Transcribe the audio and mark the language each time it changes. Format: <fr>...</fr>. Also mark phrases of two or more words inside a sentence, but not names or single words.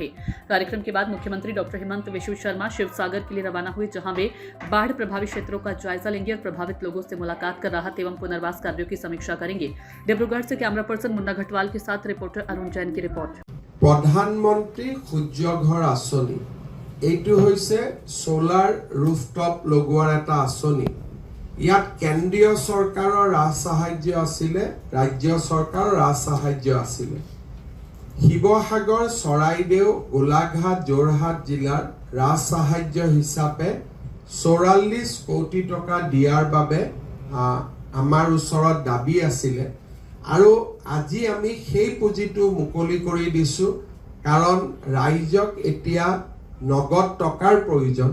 <hi>कार्यक्रम के बाद मुख्यमंत्री डॉक्टर हेमंत बिश्व शर्मा शिवसागर के लिए रवाना हुए, जहां वे बाढ़ प्रभावित क्षेत्रों का जायजा लेंगे और प्रभावित लोगों से मुलाकात कर राहत एवं पुनर्वास कार्यों की समीक्षा करेंगे। डिब्रूगढ़ से कैमरा पर्सन मुन्ना घटवाल के साथ रिपोर्टर अरुण जैन की रिपोर्ट।</hi> <as>प्रधानमंत्री सूर्य घर आँचनी এইটো হৈছে</as> <en>solar rooftop</en> <as>লগোৱাৰ এটা আঁচনি। ইয়াত কেন্দ্ৰীয় চৰকাৰৰ ৰাজ সাহায্য আছিলে, ৰাজ্য চৰকাৰৰ ৰাজ সাহায্য আছিলে। শিৱসাগৰ, চৰাইদেউ, গোলাঘাট, যোৰহাট জিলাৰ ৰাজ সাহায্য হিচাপে 44 কোটি টকা দিয়াৰ বাবে আমাৰ ওচৰত দাবী আছিলে আৰু আজি আমি সেই পুঁজিটো মুকলি কৰি দিছো, কাৰণ ৰাইজক এতিয়া নগদ টকাৰ প্ৰয়োজন।</as>